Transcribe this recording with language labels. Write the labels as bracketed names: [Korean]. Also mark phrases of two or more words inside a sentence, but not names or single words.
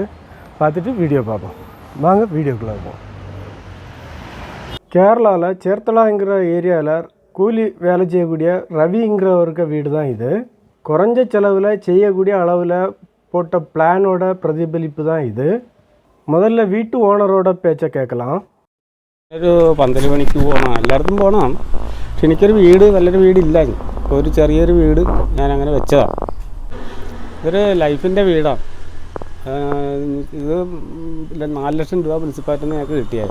[Tamil] பார்த்துட்டு வீடியோ பார்ப்போம். வாங்க வீடியோக்குள்ளே இருப்போம். கேரளாவில் சேர்த்தலாங்கிற ஏரியாவில் கூலி வேலை செய்யக்கூடிய ரவிங்கிறவருக்கு வீடு தான் இது. குறைஞ்ச செலவில் செய்யக்கூடிய அளவில் போட்ட பிளானோட பிரதிபலிப்பு தான் இது. முதல்ல வீட்டு ஓனரோட பேச்சை കേൾக்கலாம். [Malayalam] ഒരു 12 മണിക്ക് പോകണം, എല്ലായിടത്തും പോകണം. പക്ഷെ എനിക്കൊരു വീട്, നല്ലൊരു വീടില്ല. ഒരു ചെറിയൊരു വീട് ഞാനങ്ങനെ വെച്ചതാണ്. ഇതൊരു ലൈഫിൻ്റെ വീടാണ്. ഇത് 4 ലക്ഷം രൂപ മുനിസിപ്പാലിറ്റിയിൽ നിന്ന് ഞങ്ങൾക്ക് കിട്ടിയത്.